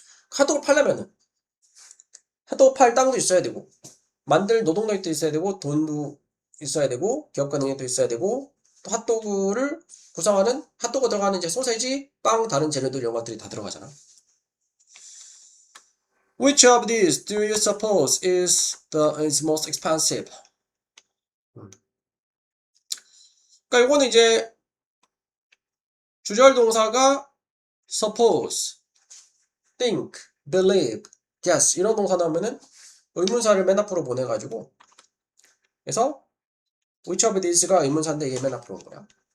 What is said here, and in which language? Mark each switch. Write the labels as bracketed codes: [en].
[ko] 핫도그 팔려면은 핫도그 팔 땅도 있어야 되고, 만들 노동력도 있어야 되고, 돈도 있어야 되고, 기업가 능력도 있어야 되고, 또 핫도그를 구성하는 핫도그 들어가는 이제 소세지, 빵, 다른 재료들 이런 것들이 다 들어가잖아. [en] Which of these do you suppose is most expensive? [ko] 그러니까 이거는 이제 주절 동사가 suppose, think, believe, guess 이런 동사 나오면은 의문사를 맨 앞으로 보내가지고, 그래서 [en] which of thes [ko] 가 의문사인데 이게 맨 앞으로 온 거야.